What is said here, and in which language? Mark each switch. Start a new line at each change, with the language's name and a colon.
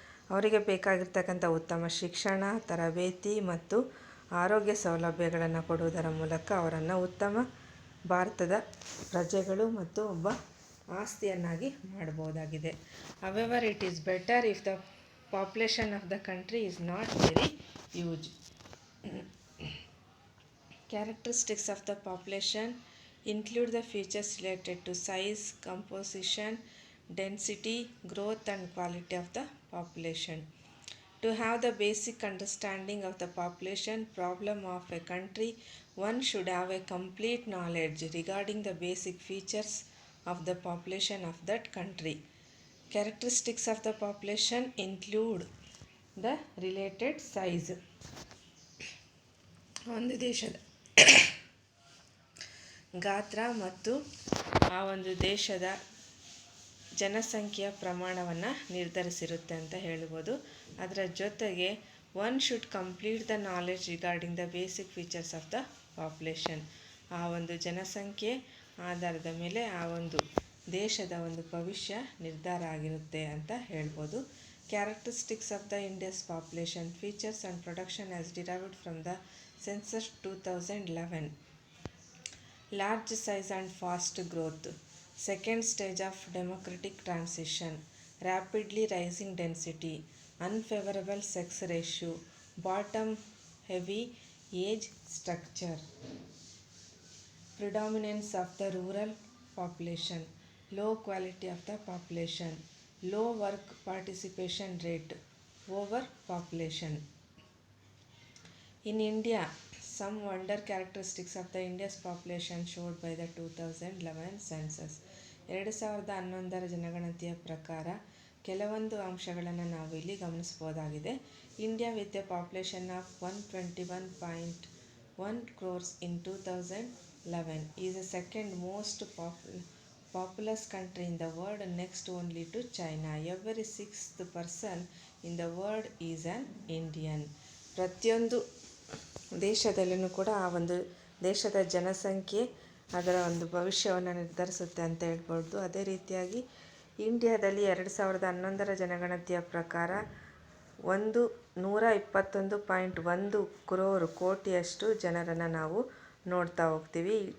Kannada: ಅವರಿಗೆ ಬೇಕಾಗಿರ್ತಕ್ಕಂಥ ಉತ್ತಮ ಶಿಕ್ಷಣ, ತರಬೇತಿ ಮತ್ತು ಆರೋಗ್ಯ ಸೌಲಭ್ಯಗಳನ್ನು ಕೊಡುವುದರ ಮೂಲಕ ಅವರನ್ನು ಉತ್ತಮ ಭಾರತದ ಪ್ರಜೆಗಳು ಮತ್ತು ಒಬ್ಬ ಆಸ್ತಿಯನ್ನಾಗಿ ಮಾಡಬಹುದಾಗಿದೆ.
English: However it is better if the population of the country is not very huge. Characteristics of the population include the features related to size, composition, density, growth and quality of the population. To have the basic understanding of the population problem of a country, one should have a complete knowledge regarding the basic features of the population of that country. Characteristics of the population include the related size.
Kannada: ಒಂದು ದೇಶದ ಗಾತ್ರ ಮತ್ತು ಆ ಒಂದು ದೇಶದ ಜನಸಂಖ್ಯೆಯ ಪ್ರಮಾಣವನ್ನು ನಿರ್ಧರಿಸಿರುತ್ತೆ ಅಂತ ಹೇಳ್ಬೋದು. ಅದರ ಜೊತೆಗೆ
English: One should complete the knowledge regarding the basic features of the population.
Kannada: ಆ ಒಂದು ಜನಸಂಖ್ಯೆ ಆಧಾರದ ಮೇಲೆ ಆ ಒಂದು ದೇಶದ ಒಂದು ಭವಿಷ್ಯ ನಿರ್ಧಾರ ಆಗಿರುತ್ತೆ ಅಂತ ಹೇಳ್ಬೋದು.
English: Characteristics of the India's population features and production as derived from the census 2011. Large size and fast growth. Second stage of democratic transition. Rapidly rising density. Unfavorable sex ratio. Bottom heavy age structure. Predominance of the rural population. Low quality of the population. Low work participation rate. Overpopulation. In India, some wonder characteristics of the India's population showed by the 2011 census.
Kannada: 2011 ಜನಗಣತಿಯ ಪ್ರಕಾರ ಕೆಲವೊಂದು ಅಂಶಗಳನ್ನು ನಾವು ಇಲ್ಲಿ ಗಮನಿಸಬಹುದಾಗಿದೆ.
English: India with a population of 121.1 crores in 2011 is the second most populous country in the world, next only to China. Every sixth person in the world is an Indian.
Kannada: ಪ್ರತಿಯೊಂದು ದೇಶದಲ್ಲೂ ಕೂಡ ಆ ಒಂದು ದೇಶದ ಜನಸಂಖ್ಯೆ ಅದರ ಒಂದು ಭವಿಷ್ಯವನ್ನು ನಿರ್ಧರಿಸುತ್ತೆ ಅಂತ ಹೇಳ್ಬೋದು. ಅದೇ ರೀತಿಯಾಗಿ ಇಂಡಿಯಾದಲ್ಲಿ 2011 ಜನಗಣತಿಯ ಪ್ರಕಾರ 121.1 crore ಕೋಟಿಯಷ್ಟು ಜನರನ್ನು ನಾವು ನೋಡ್ತಾ ಹೋಗ್ತೀವಿ.